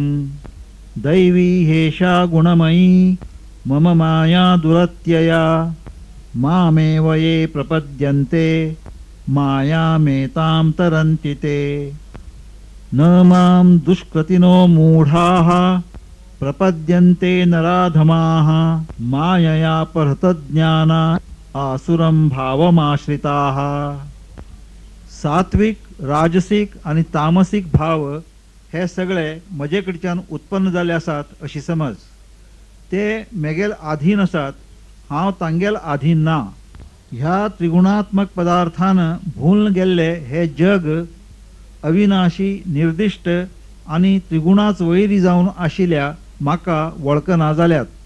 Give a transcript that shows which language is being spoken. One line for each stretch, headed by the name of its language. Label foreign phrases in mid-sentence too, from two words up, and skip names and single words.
Sanskrit: दैवी हेषा गुणमयी मम माया दुरत्यया मामेव ये प्रपद्यन्ते मायामेतां तरन्ति ते। न मां दुष्कृतिनो मूढाः प्रपद्यन्ते नराधमाः मायया परतज्ञाना आसुरं भावमाश्रिताः।
Konkani: सात्विक, राजसिक आणि तामसिक भाव हे सगळे म्हजे कडच्यान उत्पन्न जाल्ले आसात अशी समज। ते मेगेल आधीन आसात, हांव तांगेल आधीन ना। ह्या त्रिगुणात्मक पदार्थान भूल गेल्ले हे जग अविनाशी, निर्दिष्ट आणि त्रिगुणाच वैरी जावन आशिल्ल्या म्हाका वळखना जाल्यात।